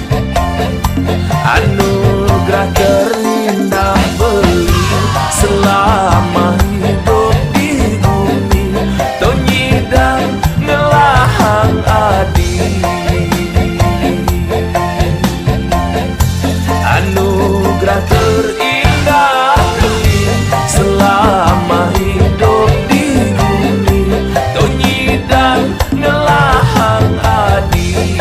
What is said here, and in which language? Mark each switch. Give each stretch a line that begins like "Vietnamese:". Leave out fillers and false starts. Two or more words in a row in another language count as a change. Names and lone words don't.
Indonesian: Anugerah terindah beli selama hidup di bumi
Balinese: tonyidang ngelahang adi.
Indonesian: Anugerah terindah beli selama hidup di bumi
Balinese: tonyidang ngelahang adi.